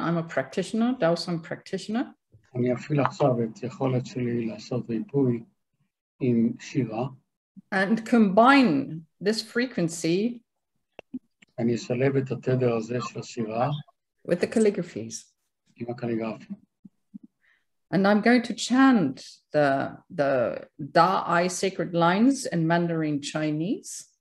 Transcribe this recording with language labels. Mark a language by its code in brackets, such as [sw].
[en] I'm a practitioner, Dao song practitioner. [he] אני אפעיל עכשיו את יכולת שלי לעשות ריפוי עם שירה. [en] And combine this frequency [he] אני אשלב את התדר הזה של השירה [en] with the calligraphies. [he] עם הקליגרפיה. [en] And I'm going to chant the Da'ai sacred lines in Mandarin Chinese.